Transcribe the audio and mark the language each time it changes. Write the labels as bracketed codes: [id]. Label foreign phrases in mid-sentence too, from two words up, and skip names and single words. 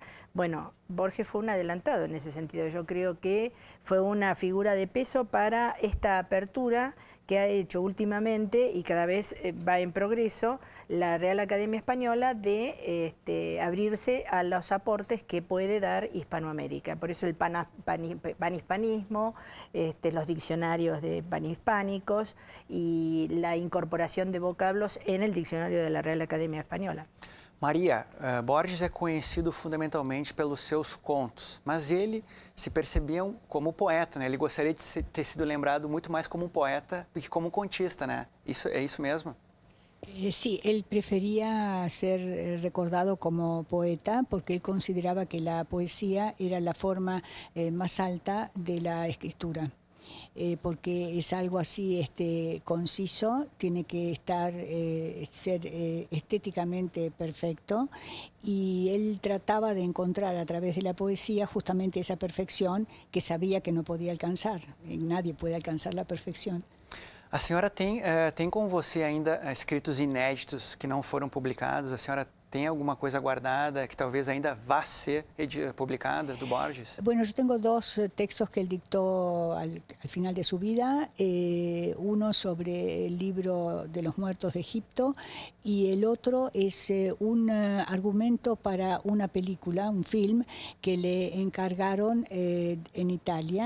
[es] Bueno, Borges fue un adelantado en ese sentido. Yo creo que fue una figura de peso para esta apertura que ha hecho últimamente, y cada vez va en progreso, la Real Academia Española de abrirse a los aportes que puede dar Hispanoamérica. Por eso el panhispanismo, los diccionarios de panhispánicos y la incorporación de vocablos en el diccionario de la Real Academia Española. [pt] Maria, Borges é conhecido fundamentalmente pelos seus contos, mas ele se percebia como poeta, né? Ele gostaria de ter sido lembrado muito mais como um poeta do que como um contista, né? É isso mesmo? [es] Sí, él prefería ser recordado como poeta porque él consideraba que la poesía era la forma más alta de la escritura. porque es algo así conciso, tiene que ser estéticamente perfecto, y él trataba de encontrar a través de la poesía justamente esa perfección que sabía que no podía alcanzar. Nadie puede alcanzar la perfección. [pt] A senhora tem com você ainda escritos inéditos que não foram publicados? A senhora tem alguma coisa guardada que talvez ainda vá ser publicada do Borges? [es] Bueno, yo tengo dos textos que él dictó al final de su vida, uno sobre el libro de los muertos de Egipto y el otro es un argumento para una película, un film que le encargaron en Italia,